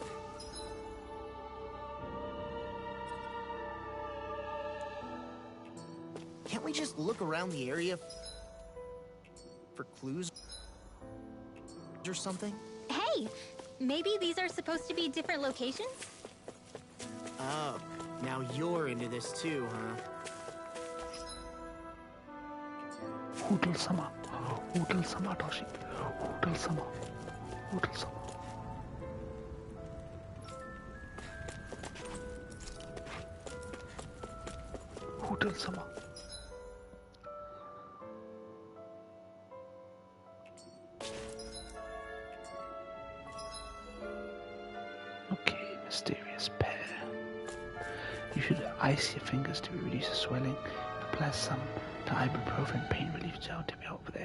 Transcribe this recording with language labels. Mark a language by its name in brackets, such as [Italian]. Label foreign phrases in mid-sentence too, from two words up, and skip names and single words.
[English] Can't we just look around the area for clues or something? Hey, maybe these are supposed to be different locations? Oh, now you're into this too, huh? Hoodle-sama. Hoodle-sama, Toshi. Hoodle-sama. Hoodle-sama. Hoodle-sama. Okay, mysterious pear. You should ice your fingers to reduce the swelling. Apply some to ibuprofen pain relief gel to be over there.